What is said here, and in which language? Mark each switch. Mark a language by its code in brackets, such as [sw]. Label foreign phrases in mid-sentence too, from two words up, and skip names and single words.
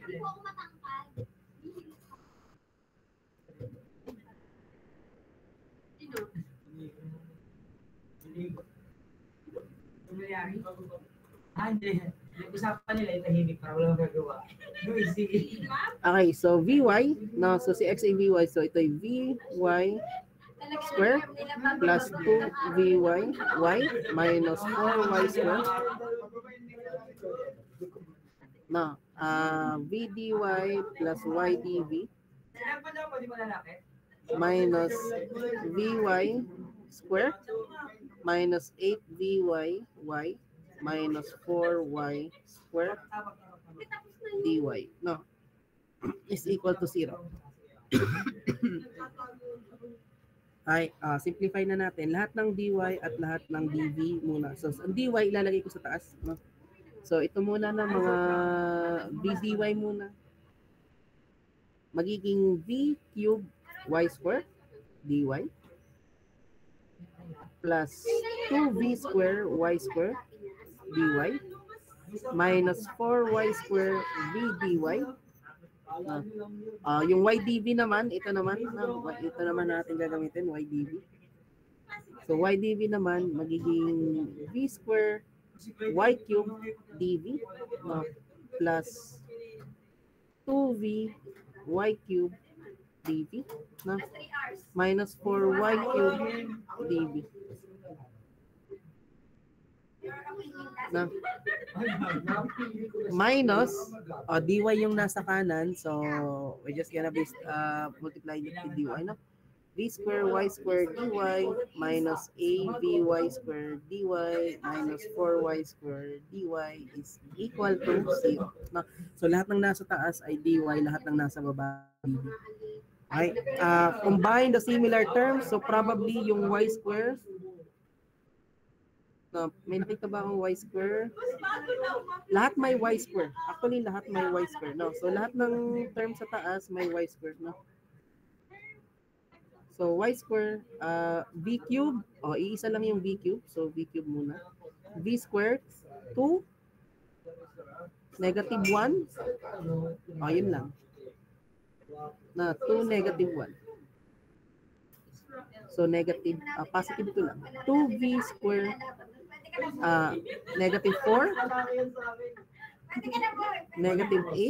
[tl] Usapan nila yung tahimik para walang gagawa. [en] Okay, so vy, no, so si x ay vy, so [tl] ito ay [en] vy square plus 2vy y minus 4y square. No, v dy plus y dv minus vy square minus 8vy y minus 4y square dy. No, is equal to 0. [tl] Ay, simplify na natin. Lahat ng dy at lahat ng dv muna. So, ang dy ilalagay ko sa taas. No? So, ito muna na mga vdy muna. [en] Magiging v cube y square dy plus 2v square y square dy minus 4y square v dy. [tl] Yung y dv naman, ito naman natin gagamitin, y dv. [en] So y dv naman magiging v square y cube dv plus 2v y cube dv minus 4y cube dv minus dy [tl] yung nasa kanan, [en] so we're just gonna be multiply it with dy, no? V square y square dy minus AVY square dy minus 4y square dy is equal to 0. No? [tl] So lahat ng nasa taas ay dy, lahat ng nasa baba dv. [en] Okay? Combine the similar terms, so probably yung y square. [tl] No, may nakita ba akong [en] y square? [tl] Lahat may [en] y square. [tl] Actually, lahat may y square. No? So lahat ng terms sa taas may [en] y square. [tl] No? So, y square, [en] v cube, [tl] iisa lang yung [en] v cube. [tl] So, [en] v cube [tl] muna. [en] V square, 2, negative 1. Yun lang. [tl] Na 2, negative 1. [en] So, negative, positive 2 lang. 2v square, negative 4, negative 8.